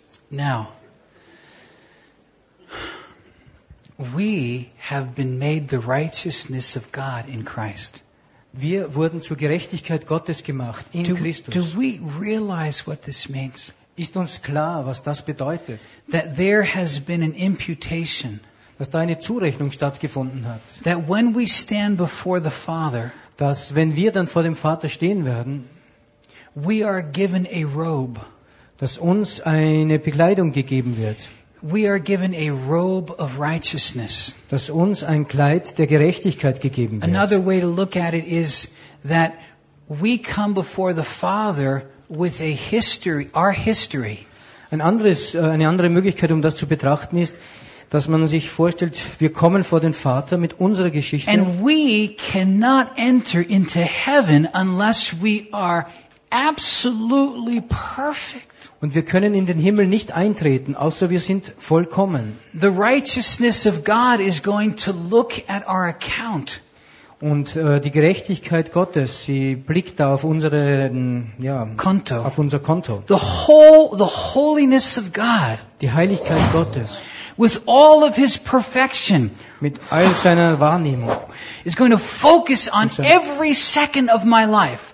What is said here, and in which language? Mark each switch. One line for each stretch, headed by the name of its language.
English: Now, we have been made the righteousness of God in Christ.
German: Wir wurden zur Gerechtigkeit Gottes gemacht in Christus.
English: Do we realize what this means?
German: Ist uns klar, was das bedeutet?
English: That there has been an imputation.
German: Dass da eine Zurechnung stattgefunden hat.
English: That when we stand before the Father,
German: dass wenn wir dann vor dem Vater stehen werden,
English: we are given a robe.
German: Dass uns eine Bekleidung gegeben wird.
English: We are given a robe of righteousness.
German: Dass uns ein Kleid der Gerechtigkeit gegeben wird.
English: Another way to look at it is that we come before the Father with a history, our history.
German: Eine andere Möglichkeit, um das zu betrachten, ist, dass man sich vorstellt, wir kommen vor den Vater mit unserer Geschichte.
English: And we cannot enter into heaven unless we are absolutely perfect.
German: Und wir können in den Himmel nicht eintreten, außer wir sind vollkommen.
English: The righteousness of God is going to look at our account.
German: Und die Gerechtigkeit Gottes, sie blickt da auf unsere Konto. Auf unser Konto.
English: The holiness of God.
German: Die Heiligkeit Gottes.
English: With all of his perfection.
German: Mit all seiner Wahrnehmung.
English: Is going to focus on every second of my life.